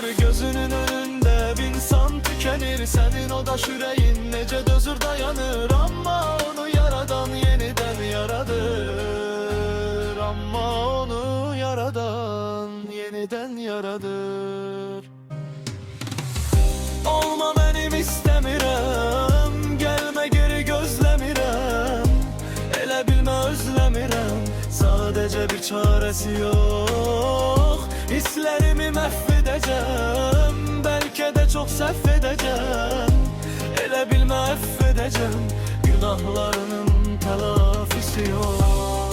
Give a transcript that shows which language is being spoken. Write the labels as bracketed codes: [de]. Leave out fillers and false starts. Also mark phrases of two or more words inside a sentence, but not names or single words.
[tr] Gözünün önünde bir insan tükenir, senin o da yüreğin [az] nece dözür dayanır. [tr] Ama onu yaradan yeniden yaradır, ama onu yaradan yeniden yaradır. Olma benim [az] istəmirəm, [tr] gelme geri [az] gözləmirəm, elə bilmə özləmirəm, sadəcə bir çarəsi yox. Hisslərimi məhv edəcəm, bəlkə də çox səhv edəcəm, elə bilmə əff edəcəm, günahlarının təlafisi yox.